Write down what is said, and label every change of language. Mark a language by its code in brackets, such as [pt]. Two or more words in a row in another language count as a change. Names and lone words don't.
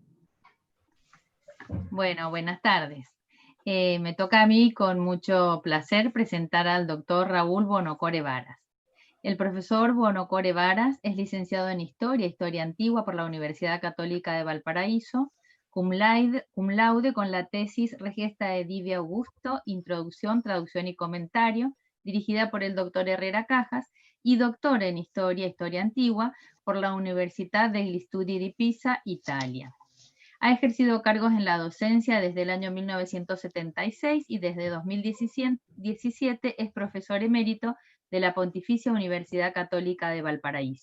[es] Bueno, buenas tardes. Me toca a mí con mucho placer presentar al doctor Raúl Bonocore Varas. El profesor Bonocore Varas es licenciado en Historia Antigua por la Universidad Católica de Valparaíso, [la] cum laude [es] con la tesis Regesta de Divio Augusto, Introducción, Traducción y Comentario, dirigida por el doctor Herrera Cajas, y doctor en Historia Antigua por la Università degli Studi di Pisa, Italia. Ha ejercido cargos en la docencia desde el año 1976 y desde 2017 es profesor emérito de la Pontificia Universidad Católica de Valparaíso.